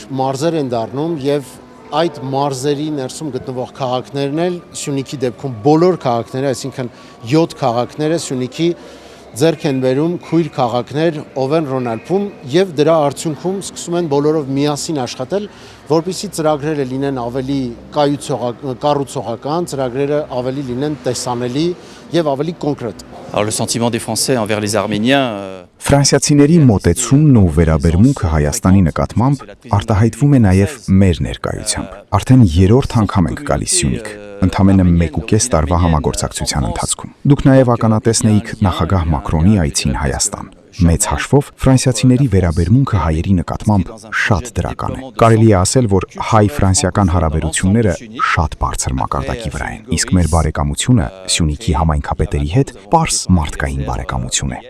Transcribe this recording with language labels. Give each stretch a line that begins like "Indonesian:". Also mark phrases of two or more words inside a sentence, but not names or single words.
Armenian: մարզեր են դառնում եւ այդ մարզերի ներսում գտնվող քաղաքներն էլ Սյունիքի դեպքում բոլոր քաղաքները, այսինքն 7 քաղաքները Սյունիքի ձեռք են բերում քույր քաղաքներ Օվեն Ռոնալդում եւ դրա արդյունքում սկսում են բոլորով միասին աշխատել, որպեսզի ծրագրերը լինեն ավելի կառուցողական, ծրագրերը ավելի լինեն տեսանելի եւ ավելի կոնկրետ։
French: Alors le sentiment des Français envers les Arméniens
Armenian: Ֆրանսիացիների մոտեցումն ու վերաբերմունքը Հայաստանի նկատմամբ արտահայտվում է նաև մեր ներկայությամբ։ Արդեն երրորդ անգամ ենք գալիս Սյունիք, ընդամենը 1.5 տարվա համագործակցության ընթացքում։ Դուք նաև ականատեսն էիք նախագահ Մակրոնի այցին Հայաստան։ Մեծ հաշվով ֆրանսիացիների վերաբերմունքը հայերի նկատմամբ շատ դրական է։ Կարելի է ասել, որ հայ-ֆրանսիական հարաբերությունները շատ բարձր մակարդակի վրա են, իսկ մեր բարեկամությունը Սյունիքի համայնքապետերի հետ պարզ մարդկային բարեկամություն է։